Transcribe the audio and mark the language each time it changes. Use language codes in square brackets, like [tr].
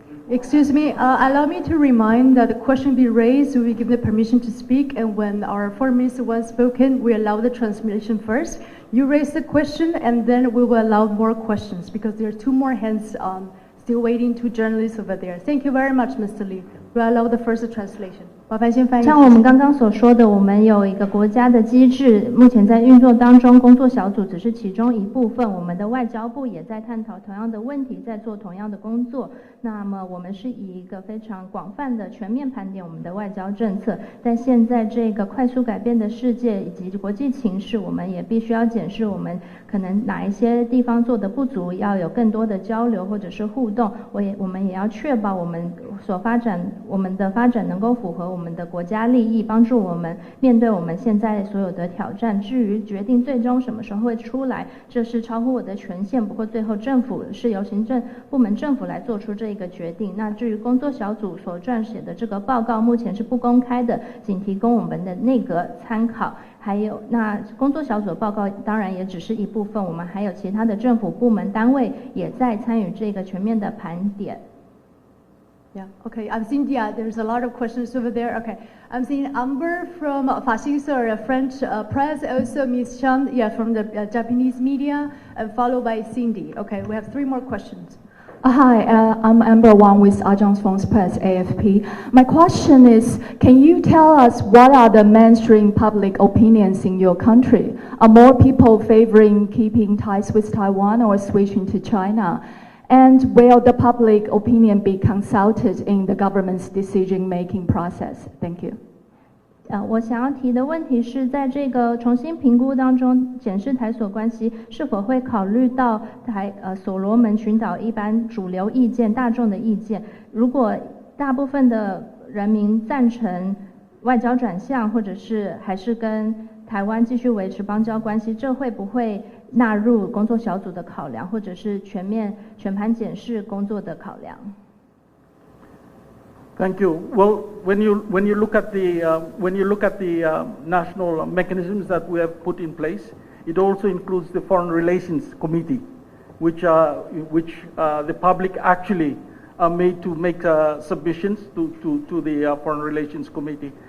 [en] Excuse me, allow me to remind that the question be raised, we give the permission to speak, and when our foreign minister was spoken, we allow the translation first. You raise the question, and then we will allow more questions, because there are two more hands still waiting, two journalists over there. Thank you very much, Mr. Lee. We'll allow the first translation. [zh] 像我们刚刚所说的，我们有一个国家的机制，目前在运作当中，工作小组只是其中一部分。我们的外交部也在探讨同样的问题，在做同样的工作。那么我们是以一个非常广泛的全面盘点我们的外交政策。但现在这个快速改变的世界以及国际情势，我们也必须要检视我们可能哪一些地方做的不足，要有更多的交流或者是互动。我们也要确保我们的发展能够符合我们的国家利益，帮助我们面对我们现在所有的挑战。至于决定最终什么时候会出来，这是超乎我的权限，不过最后政府是由行政部门政府来做出这一个决定。那至于工作小组所撰写的这个报告，目前是不公开的，仅提供我们的内阁参考。还有那工作小组的报告当然也只是一部分，我们还有其他的政府部门单位也在参与这个全面的盘点。 [en] Yeah, okay. I'm seeing, there's a lot of questions over there. Okay. I'm seeing Amber from Fascisor French press, also Ms. Chan, from the Japanese media, and followed by Cindy. Okay, we have three more questions. Hi, I'm Amber Wang with Agence France Presse, AFP. My question is, can you tell us what are the mainstream public opinions in your country? Are more people favoring keeping ties with Taiwan or switching to China? And will the public opinion be consulted in the government's decision-making process? Thank you. [zh] 我想要提的问题是在这个重新评估当中，检视台所关系是否会考虑到所罗门群岛一般主流意见、大众的意见。如果大部分的人民赞成外交转向，或者是还是跟台湾继续维持邦交关系，这会不会纳入工作小组的考量，或者是全盘检视工作的考量？ [en] Thank you. Well, when you look at the national mechanisms that we have put in place, it also includes the Foreign Relations Committee, which the public actually are made to make submissions to the Foreign Relations Committee.